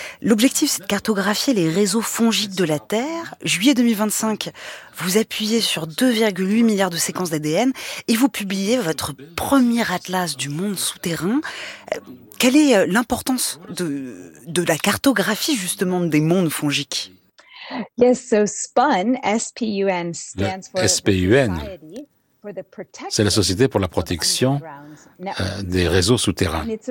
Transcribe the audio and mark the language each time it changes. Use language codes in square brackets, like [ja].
[fr] L'objectif, c'est de cartographier les réseaux fongiques de la Terre. Juillet 2025, vous appuyez sur 2,8 milliards de séquences d'ADN et vous publiez votre premier atlas du monde souterrain. Quelle est l'importance de la cartographie, justement, des mondes fongiques? [en] Yes, so SPUN, S-P-U-N, stands for the Society for the Protection. [fr] C'est la Société pour la Protection des réseaux souterrains.